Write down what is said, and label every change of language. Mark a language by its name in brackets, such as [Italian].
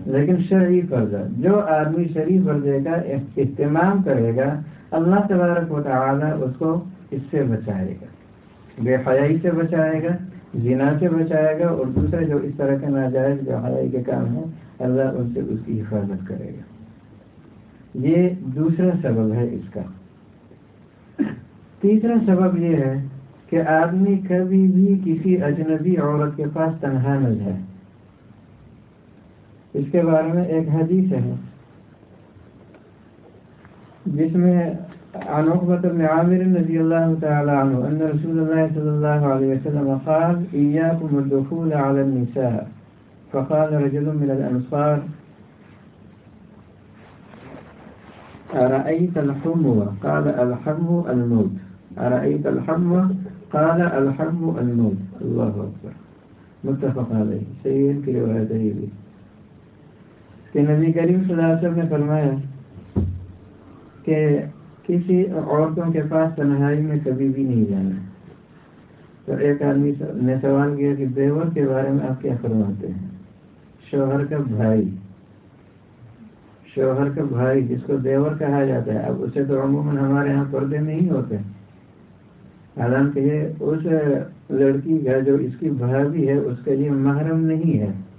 [Urdu] لیکن شرعی پردہ جو آدمی شرعی پردے کا اہتمام کرے گا اللہ تبارک و تعالیٰ اس کو اس سے بچائے گا, بے حیائی سے بچائے گا, زنا سے بچائے گا, اور دوسرے جو اس طرح کے ناجائز جو حیائی کے کام ہیں اللہ ان سے اس کی حفاظت کرے گا. یہ دوسرا سبب ہے اس کا. تیسرا سبب یہ ہے کہ آدمی کبھی بھی کسی اجنبی عورت کے پاس تنہا نہ جائے. اس کے بارے میں ایک حدیث ہے جس میں [Arabic] عن عقبة بن عامر رضي الله تعالى عنه أن رسول الله صلى الله عليه وسلم قال إياكم الدخول على النساء, فقال رجل من الأنصار أرأيت الحمو؟ قال الحمو الموت. أرأيت الحمو؟ قال الحمو الموت. الله أكبر. متفق عليه. سيد روايته لي [Urdu] کہ نبی کریم صلی اللہ علیہ وسلم نے فرمایا کہ کسی عورتوں کے پاس تنہائی میں کبھی بھی نہیں جانا. تو ایک آدمی نے سوال کیا کہ دیور کے بارے میں آپ کیا فرماتے ہیں؟ شوہر کا بھائی, شوہر کا بھائی جس کو دیور کہا جاتا ہے, اب اسے تو عموماً ہمارے ہاں پردے نہیں ہوتے, حالانکہ یہ اس لڑکی کا جو اس کی بھابھی ہے اس کے لیے محرم نہیں ہے.